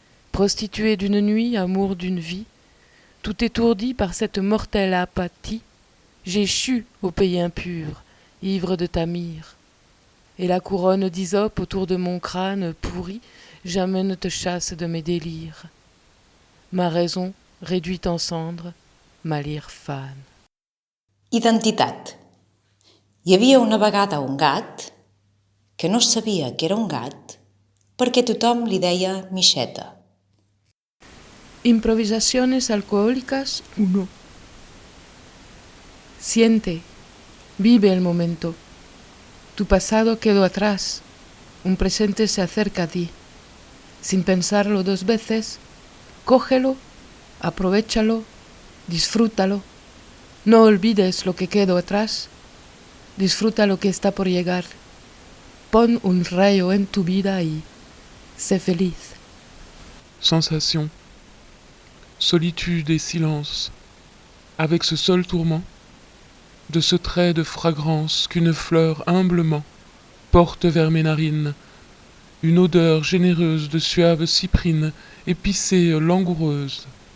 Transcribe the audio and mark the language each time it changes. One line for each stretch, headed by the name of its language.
French: Prostituée d'une nuit, amour d'une vie, tout étourdi par cette mortelle apathie, j'échus au pays impur, ivre de ta myrrhe. Et la couronne d'hysope autour de mon crâne pourri, jamais ne te chasse de mes délires. Ma raison, réduite en cendres, ma lyre fan.
Catalan: Identitat. Hi havia una vegada un gat que no sabia que era un gat perquè tothom li deia Mixeta.
Spanish: Improvisaciones alcohólicas 1. Siente, vive el momento. Tu pasado quedó atrás, un presente se acerca a ti. Sin pensarlo dos veces, cógelo, aprovéchalo, disfrútalo. No olvides lo que quedó atrás, disfruta lo que está por llegar. Pon un rayo en tu vida y sé feliz.
French: Sensation, solitude et silence, avec ce seul tourment, de ce trait de fragrance qu'une fleur humblement porte vers mes narines, une odeur généreuse de suave cyprine, épicée, langoureuse.